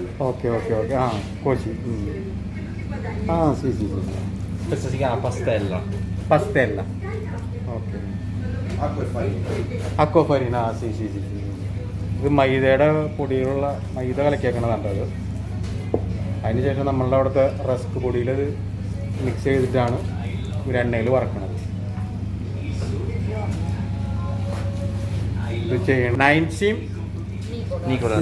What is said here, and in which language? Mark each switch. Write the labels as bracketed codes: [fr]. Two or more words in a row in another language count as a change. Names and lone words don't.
[it] Ok. Così. Sì. Questa si chiama pastella. Ok. Acqua e farina. Acqua e farina, sì. [ml] ഇത് മൈദയുടെ പൊടിയിലുള്ള മൈദ കലക്കിയേക്കണതാണ് അത്. അതിനുശേഷം നമ്മളുടെ അവിടുത്തെ റസ്ക് പൊടിയിൽ ഇത് മിക്സ് ചെയ്തിട്ടാണ് ഒരു എണ്ണയിൽ വറക്കണത്. ഇത് ചെയ്യണം. നൈൻസിയും Nicolas.